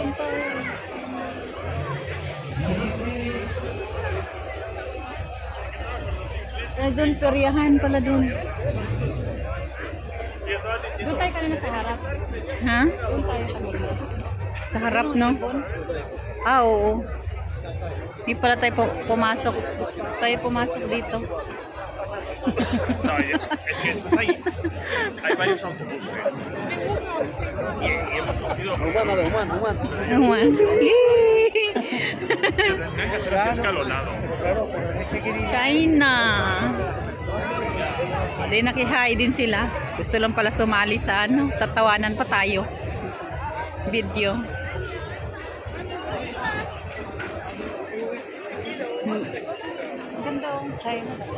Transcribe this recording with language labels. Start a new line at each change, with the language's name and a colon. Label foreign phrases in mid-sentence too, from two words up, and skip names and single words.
Filipino: Doon, peryahan pala doon. Doon tayo kanina sa harap. Ha? Doon tayo kanina. Sa harap, no? Oo. Hindi pala tayo pumasok. Tayo pumasok dito.
Spanish: No, es que después hay varios autobuses. Y hemos cogido. Humano, humano. Tendría que hacer así escalonado.
Filipino: China. Hindi nakihay din sila. Gusto lang pala sumali sa ano. Tatawanan pa tayo. Video. Ganda ang China.